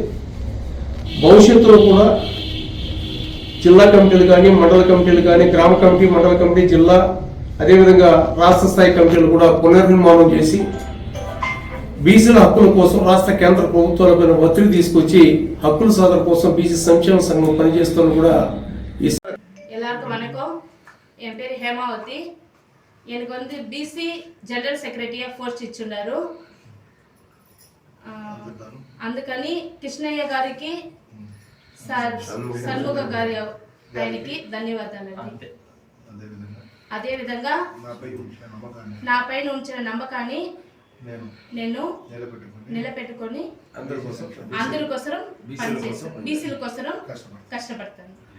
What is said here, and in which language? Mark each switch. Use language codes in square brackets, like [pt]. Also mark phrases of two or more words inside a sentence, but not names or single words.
[te] భవిష్యత్తులో కూడా జిల్లా కమిటీలు కానీ, మండల కమిటీలు కానీ, గ్రామ కమిటీ, మండల కమిటీ, జిల్లా, అదేవిధంగా రాష్ట్ర స్థాయి కమిటీలు కూడా పునర్నిర్మాణం చేసి బీసీల హక్కుల కోసం రాష్ట్ర కేంద్ర ప్రభుత్వాలపైన ఒత్తిడి తీసుకొచ్చి హక్కుల సాధన కోసం బీసీ సంక్షేమ సంఘం పనిచేస్తున్న కూడా [ta] எல்லாருக்கும் வணக்கம். என் பேர் ஹேமாவதி. எனக்கு வந்து பிசி [en] general secretary-ga post [te] ఇచ్చున్నారు. అందుకని కృష్ణయ్య గారికి షణ్ముగ గారి ఆయనకి ధన్యవాదాలండి. అదేవిధంగా నాపైన ఉంచిన నమ్మకాన్ని నేను నిలబెట్టుకొని అందరి కోసం పనిచేస్తాను, బీసీల కోసం కష్టపడతాను.